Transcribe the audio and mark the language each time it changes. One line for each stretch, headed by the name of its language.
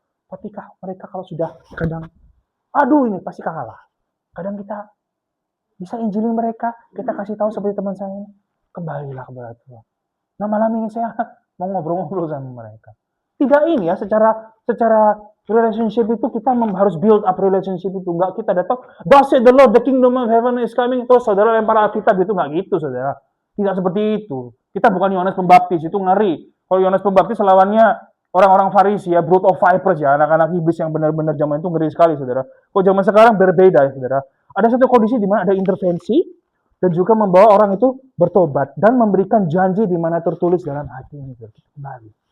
Indonesian: Tapi mereka kalau sudah kadang, aduh ini pasti kalah. Kadang kita bisa injili mereka, kita kasih tahu seperti teman saya ini, kembalilah kepada Tuhan. Nah malam ini saya mau ngobrol-ngobrol sama mereka. Tidak ini ya, secara relationship itu kita harus
English: build up relationship
Indonesian: itu. Enggak kita datang,
English: thus said the Lord, the kingdom of heaven is coming.
Indonesian: Terus saudara lempar Alkitab itu, enggak gitu, saudara. Tidak seperti itu. Kita bukan Yohanes Pembaptis, itu ngeri. Kalau Yohanes Pembaptis lawannya orang-orang Farisi ya,
English: brood of vipers
Indonesian: ya, anak-anak iblis yang benar-benar zaman itu ngeri sekali, saudara. Kalau zaman sekarang berbeda ya, saudara. Ada satu kondisi di mana ada intervensi dan juga membawa orang itu bertobat dan memberikan janji di mana tertulis dalam hati ini kembali.